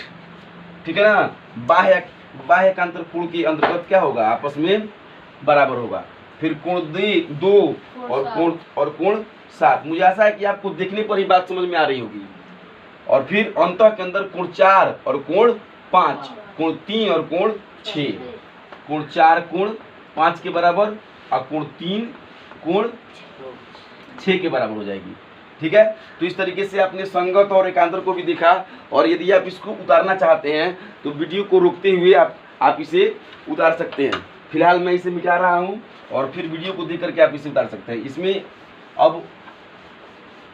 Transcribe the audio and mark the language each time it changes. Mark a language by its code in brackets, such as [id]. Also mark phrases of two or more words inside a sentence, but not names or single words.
[hi] ठीक है ना, बाह्य एकांतर कोण के अंतर्गत क्या होगा, आपस में बराबर होगा। फिर कोण 2 और कोण 7। मुझे आशा है कि आपको देखने पर ही बात समझ में आ रही होगी। और फिर अंतः के अंदर कोण 4 और कोण 5, कोण 3 और कोण 6, कोण 4 कोण 5 के बराबर और कोण 3 कोण 6 के बराबर हो जाएगी। ठीक है, तो इस तरीके से आपने संगत और एकांतर को भी देखा। और यदि आप इसको उतारना चाहते हैं तो वीडियो को रोकते हुए आप इसे उतार सकते हैं। फिलहाल मैं इसे मिटा रहा हूं और फिर वीडियो को देख करके आप इसे उतार सकते हैं।